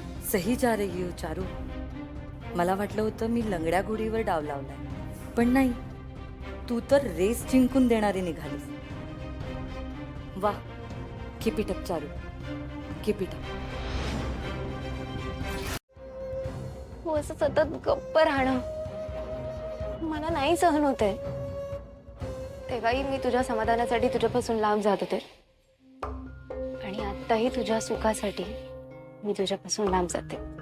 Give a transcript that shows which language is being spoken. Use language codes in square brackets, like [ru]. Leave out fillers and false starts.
[hi] सही जा रही हो चारू. [mr] मला वाटलं होतं मी लंगड्या घोडीवर डाव लावलाय, पण नाही, तू तर रेस जिंकून देणारी निघालीस. [en] वा, keep it up Charu, keep it up. [mr] हो, असं सतत गप्प राहणं मला नाही सहन होतंय. तेव्हाही मी तुझ्या समाधानासाठी तुझ्यापासून लांब जात होते, आणि आत्ताही तुझ्या सुखासाठी मी तुझ्यापासून लांब जाते.